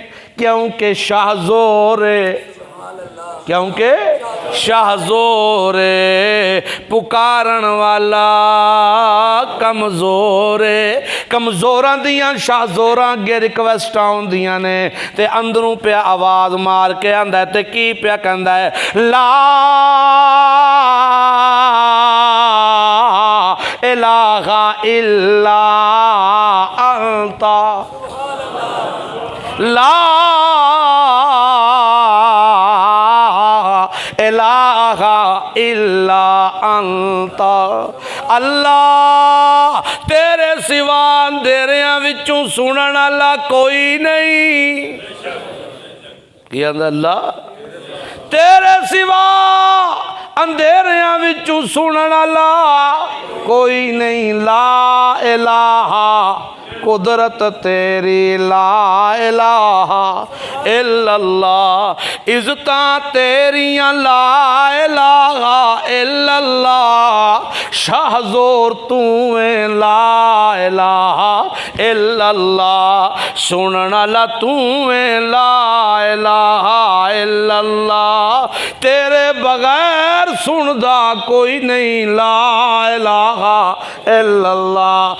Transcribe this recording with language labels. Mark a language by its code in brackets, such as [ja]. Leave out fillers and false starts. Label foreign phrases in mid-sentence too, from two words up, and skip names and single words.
[pa] کیونکہ شاہزور ہے، کیونکہ شاہزور ہے، پکارن والا کمزور ہے۔ کمزوراں دیاں شاہزوراں اگے ریکویسٹ آن دیاں نے تے اندروں پیا آواز مار کے آندا ہے تے کی پیا کہندا ہے [ar] لا الہ الا انت، لا الہ الا انت، [pa] اللہ تیرے سوا اندھیریاں وچوں سنن والا کوئی نہیں۔ کی آندا اللہ تیرے سوا اندھیریاں وچوں سنن والا کوئی نہیں، لا [ar] الہ [pa] قدرت تیری، [ar] لا الہ الا اللہ [pa] عزتاں تیریاں، [ar] لا الہ الا اللہ [pa] شاہزور تو ہے، [ar] لا الہ الا اللہ [pa] سنن والا تو ہے، [ar] لا الہ الا اللہ [pa] تیرے بغیر سندا کوئی نہیں، [ar] لا الہ الا اللہ۔